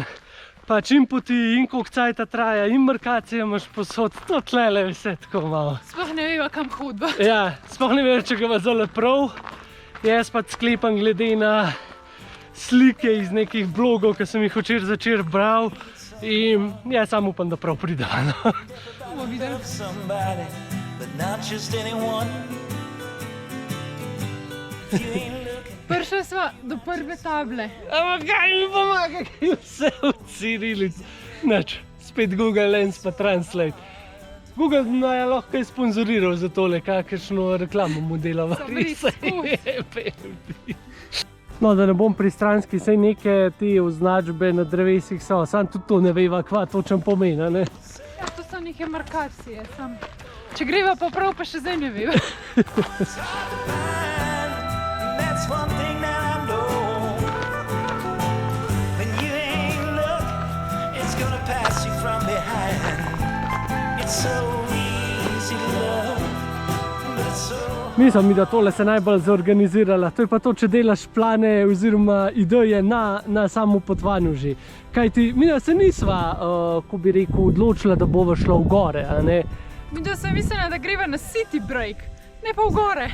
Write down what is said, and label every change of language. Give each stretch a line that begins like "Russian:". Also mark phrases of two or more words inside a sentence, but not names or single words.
Slovenian: Pač in poti, in koliko cajta traja, in markacije imaš posod, to tlele je vse tako malo. Sploh ne veva, kam hodba. Ja, sploh ne vem, če ga ima zelo prav. Jaz pa sklepam glede na slike iz nekih blogov, ki sem jih včeraj začer bral in ja, sam upam, da prav prideva, no. Bomo videli.
English: Somebody, but not just anyone. If you ain't looking,
Slovenian: Prišla sva do prve table. Ampak kaj mi pomaga, kaj je vse v cirilici. Nič, spet Google Lens pa Translate. Google naj lahko kaj sponzoriral za tole, kakšno reklamo mu delava. Sem res No, da ne bom pristranski, saj neke te označbe na drevesih so, sam tudi to ne veva, kva točen pomeni, ne? Ja, to so neke markacije, če greva pa prav, pa še zdaj ne vem.
English: That's one thing that I know. When you ain't look, it's gonna pass you from behind. It's so easy to love, but it's so
Slovenian: Mislim mi, da tole se najbolj zorganizirala. To je pa to, če delaš plane oziroma ideje na samem potovanju že. Kajti, mi se nisva, ko bi rekel, odločila, da bova šla v gore, a ne? Mi da sem mislila, da greva na
English: city break,
Slovenian: ne pa v gore.